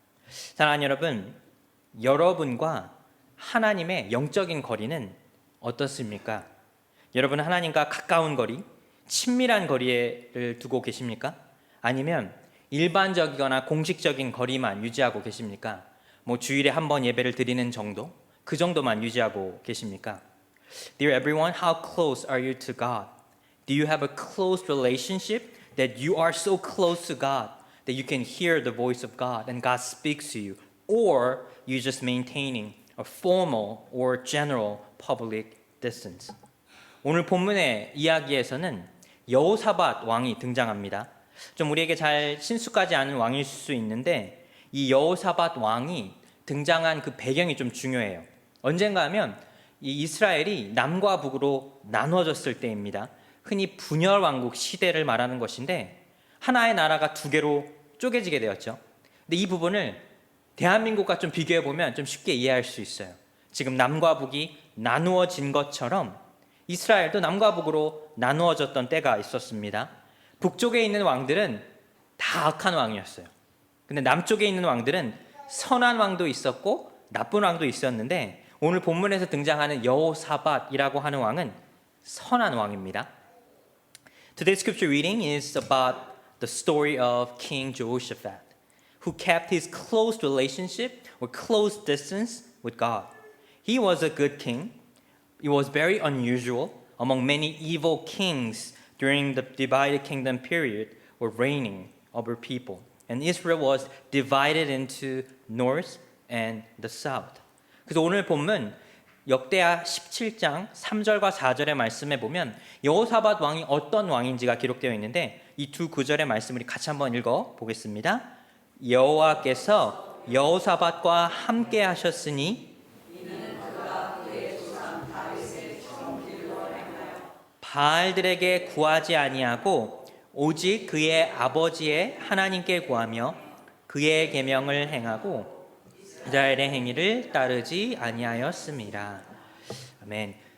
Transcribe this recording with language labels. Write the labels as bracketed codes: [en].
[ko] 사랑하는 여러분, 여러분과 하나님의 영적인 거리는 어떻습니까? 여러분은 하나님과 가까운 거리, 친밀한 거리를 두고 계십니까? 아니면 일반적이거나 공식적인 거리만 유지하고 계십니까? 뭐 주일에 한 번 예배를 드리는 정도? 그 정도만 유지하고 계십니까? [en] Dear everyone, how close are you to God? Do you have a close relationship that you are so close to God that you can hear the voice of God and God speaks to you? Or you just maintaining a formal or general public distance? [ko] 오늘 본문의 이야기에서는 여호사밧 왕이 등장합니다. 좀 우리에게 잘 친숙하지 않은 왕일 수 있는데 이 여호사밧 왕이 등장한 그 배경이 좀 중요해요. 언젠가 하면 이 이스라엘이 남과 북으로 나누어졌을 때입니다. 흔히 분열 왕국 시대를 말하는 것인데 하나의 나라가 두 개로 쪼개지게 되었죠. 근데 이 부분을 대한민국과 좀 비교해 보면 좀 쉽게 이해할 수 있어요. 지금 남과 북이 나누어진 것처럼 이스라엘도 남과 북으로 나누어졌던 때가 있었습니다. 북쪽에 있는 왕들은 다 악한 왕이었어요. 근데 남쪽에 있는 왕들은 선한 왕도 있었고 나쁜 왕도 있었는데 오늘 본문에서 등장하는 여호사밧이라고 하는 왕은 선한 왕입니다. [en] Today's scripture reading is about the story of King Jehoshaphat, who kept his close relationship or close distance with God. He was a good king. It was very unusual among many evil kings during the divided kingdom period were reigning over people. And Israel was divided into north and the south. [ko] 그래서 오늘 본문 역대하 17장 3절과 4절의 말씀에 보면 여호사밧 왕이 어떤 왕인지가 기록되어 있는데 이 두 구절의 말씀을 같이 한번 읽어 보겠습니다. 여호와께서 여호사밧과 함께 하셨으니 바알들에게 구하지 아니하고 오직 그의 아버지의 하나님께 구하며 그의 계명을 행하고 이스라엘의 행위를 따르지 아니하였습니다. 아멘.